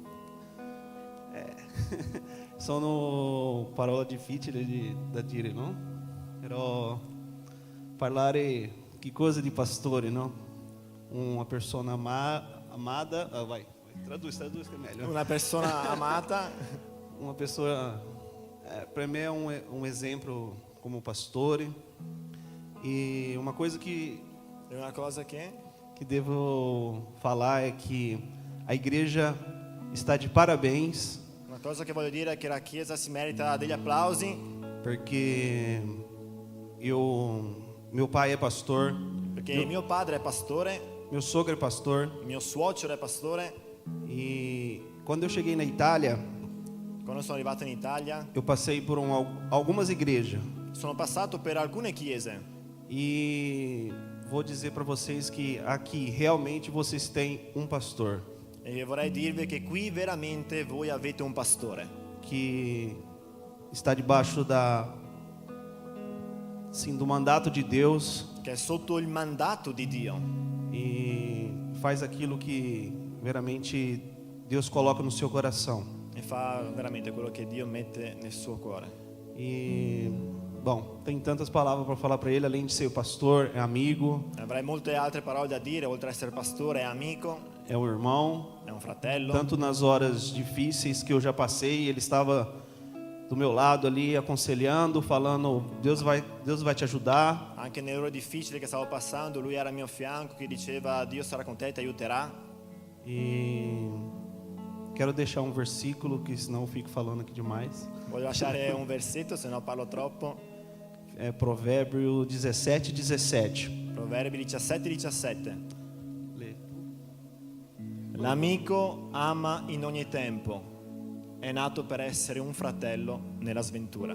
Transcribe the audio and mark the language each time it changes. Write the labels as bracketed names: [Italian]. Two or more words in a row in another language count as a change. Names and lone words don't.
[Italian] Sono parole difficili da dire, no? Però parlare che cosa di pastore, no? Una persona amata, vai, traduz che è meglio. Una persona amata. [Portuguese] Uma pessoa, para mim é um exemplo como pastore. E uma coisa [Italian] È una cosa che [Portuguese] que devo falar é que a igreja está de parabéns, [Italian] Una cosa che voglio dire è che la Chiesa si merita degli applausi [Portuguese] porque meu pai é pastor, [Italian] perché mio padre è pastore, [Portuguese] meu sogro é pastor, [Italian] mio suocero è pastore. [Portuguese] e quando eu cheguei na Itália, [Italian] Quando sono arrivato in Italia [Portuguese] eu passei por algumas igrejas [Italian] sono passato per alcune chiese [Portuguese] e vou dizer para vocês que aqui realmente vocês têm um pastor [Italian] e vorrei dirvi che qui veramente voi avete un pastore [Portuguese] que está debaixo do mandato de Deus [Italian] che è sotto il mandato di Dio [Portuguese] e faz aquilo que veramente Deus coloca no seu coração. [Italian] e fa veramente quello che Dio mette nel suo cuore. [Portuguese] E, bom, tem tantas palavras para falar para ele, além de ser pastor, é amigo, [Italian] Avrei molte altre parole da dire, oltre a essere pastore è amico, [Portuguese] é um irmão. [Italian] è un fratello. [Portuguese] Tanto nas horas difíceis que eu já passei, ele estava do meu lado ali, aconselhando, falando: Deus vai te ajudar. [Italian] Anche nelle ore difficili che stavo passando, lui era al mio fianco che diceva Dio sarà con te e ti aiuterà. [Portuguese] E quero deixar um versículo, que senão eu fico falando aqui demais. [Italian] Voglio lasciare un versetto, se no parlo troppo. [Portuguese] É Provérbio 17:17. [Italian] Proverbi 17:17. [Portuguese] Lê. [Italian] L'amico ama in ogni tempo, è nato per essere un fratello nella sventura.